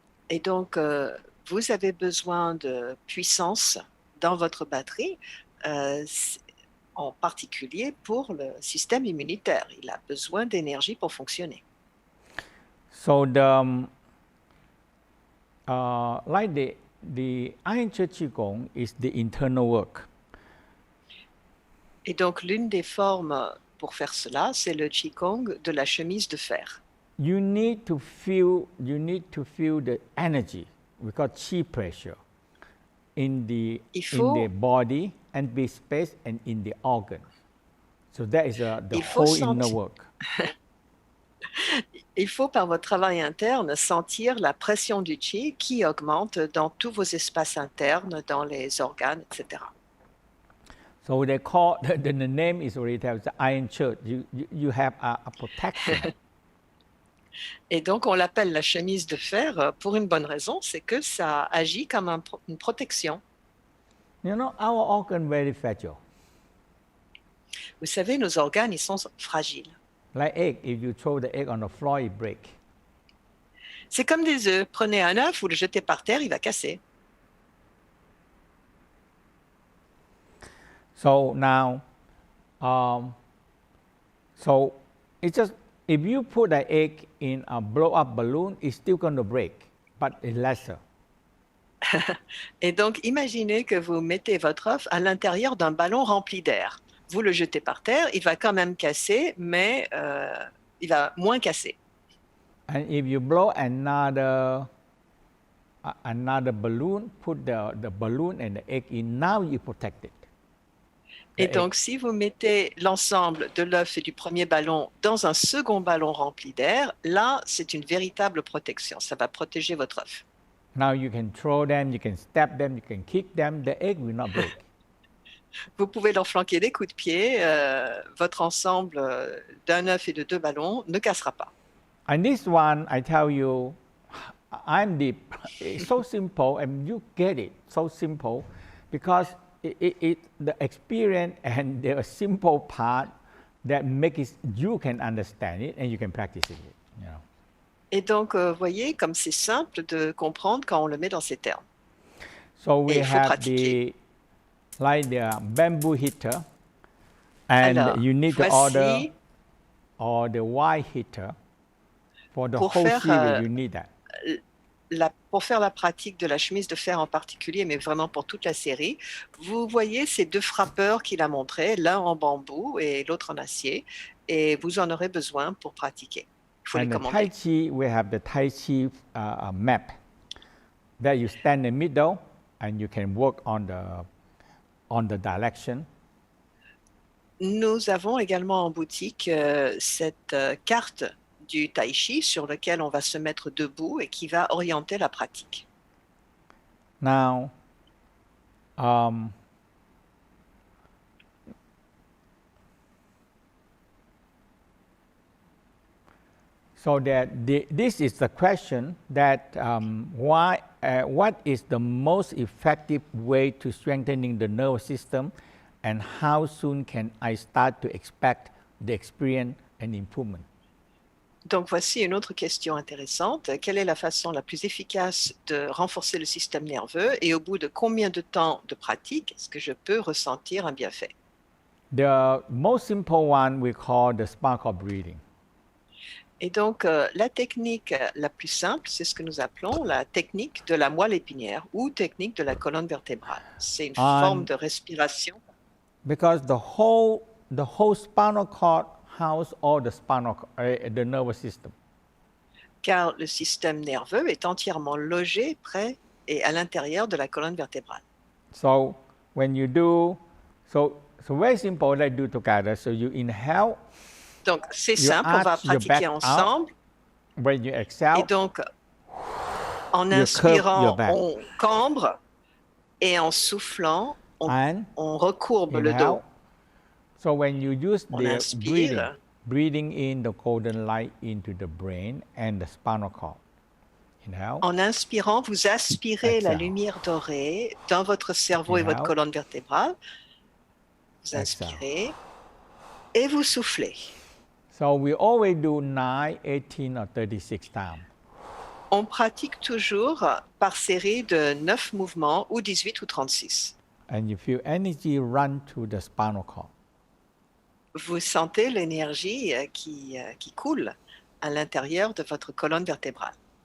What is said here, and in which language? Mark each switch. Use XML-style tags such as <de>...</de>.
<fr>Et donc, vous avez besoin de puissance dans votre batterie, en particulier pour le système immunitaire. Il a besoin d'énergie pour fonctionner.</fr> <en>So the like the Iron Church Qigong is the internal work.</en> <fr>Et donc, l'une des formes pour faire cela, c'est le Qigong de la chemise de fer.</fr> <en>You need to feel the energy, we call Qi pressure, in the body and be space and in the organs. So that is the whole inner work.</en> <fr>Il faut, par votre travail interne, sentir la pression du qi qui augmente dans tous vos espaces internes, dans les organes, etc.</fr> <en>So they call, the name is already tells the Iron Church. You have a protection.</en> <fr>Et donc, on l'appelle la chemise de fer pour une bonne raison, c'est que ça agit comme une protection.</fr> <en>You know, our organ very fragile.</en> <fr>Vous savez, nos organes, ils sont fragiles.</fr> <en>Like egg, if you throw the egg on the floor, it break.</en> <fr>C'est comme des œufs. Prenez un œuf, vous le jetez par terre, il va casser.</fr> <en>So now, so it's just if you put the egg in a blow-up balloon, it's still going to break, but it's lesser.</en> <fr>Et donc, imaginez que vous mettez votre œuf à l'intérieur d'un ballon rempli d'air. Vous le jetez par terre, il va quand même casser, mais il va moins casser.</fr> <en>And if you blow another balloon, put the balloon and the egg in, now you protect it.</en> <fr>Et donc, si vous mettez l'ensemble de l'œuf et du premier ballon dans un second ballon rempli d'air, là, c'est une véritable protection. Ça va protéger votre œuf.</fr> <en>Now you can throw them, you can stab them, you can kick them, the egg will not break.</en> <fr>Vous pouvez leur flanquer des coups de pied. Votre ensemble d'un œuf et de deux ballons ne cassera pas.</fr> <en>And this one, I tell you, I'm deep. It's so simple, and you get it so simple, because the experience and the simple part that make it you can understand it and you can practice it. You know.</en> <fr>Et donc, voyez, comme c'est simple de comprendre quand on le met dans ces termes.</fr> <en>So we</en> <fr>Et il faut</fr> <en>have</en> <fr>pratiquer.</fr> <en>the bamboo heater, and</en> <fr>Alors,</fr> <en>you need to</en> <fr>voici,</fr> <en>or the wire heater. For the</en> <fr>pour</fr> <en>whole</en> <fr>faire,</fr> <en>series, you need that.</en> <fr>pour faire la pratique de la chemise de fer en particulier, mais vraiment pour toute la série, vous voyez ces deux frappeurs qu'il a montrés, l'un en bambou et l'autre en acier, et vous en aurez besoin pour pratiquer. Il faut les</fr> <en>And the Tai</en> <fr>commander.</fr> <en>Chi, we have the Tai Chi map that you stand in the middle and you can work on the direction.</en> <fr>Nous avons également en boutique cette carte du Tai Chi sur laquelle on va se mettre debout et qui va orienter la pratique.</fr> <en>Now, so that this is the question that what is the most effective way to strengthening the nervous system, and how soon can I start to expect the experience and improvement?</en> <fr>Donc voici une autre question intéressante. Quelle est la façon la plus efficace de renforcer le système nerveux et au bout de combien de temps de pratique est-ce que je peux ressentir un bienfait?</fr> <en>The most simple one we call the sparkle breathing.</en> <fr>Et donc la technique la plus simple, c'est ce que nous appelons la technique de la moelle épinière ou technique de la colonne vertébrale. C'est une forme de respiration.</fr> <en>Because the whole spinal cord house all the nervous system.</en> <fr>Car le système nerveux est entièrement logé près et à l'intérieur de la colonne vertébrale.</fr> <en>So when you do, so very simple, let's do together. So you inhale.</en> <fr>Donc c'est simple, on va pratiquer ensemble.</fr> <en>When you exhale,</en> <fr>et donc en inspirant, on cambre et en soufflant, on recourbe le dos.</fr> <en>So when you use the breathing in the golden light into the brain and the spinal cord. Inhale.</en> <fr>En inspirant, vous aspirez la lumière dorée dans votre cerveau et votre colonne vertébrale. Vous inspirez et vous soufflez.</fr> <en>So we always do 9, 18 or 36 times.</en> <fr>On pratique toujours par série de 9 mouvements ou 18 ou 36.</fr> <en>And you feel energy run to the spinal cord.</en> <fr>Vous sentez l'énergie qui coule à l'intérieur de votre colonne vertébrale.</fr>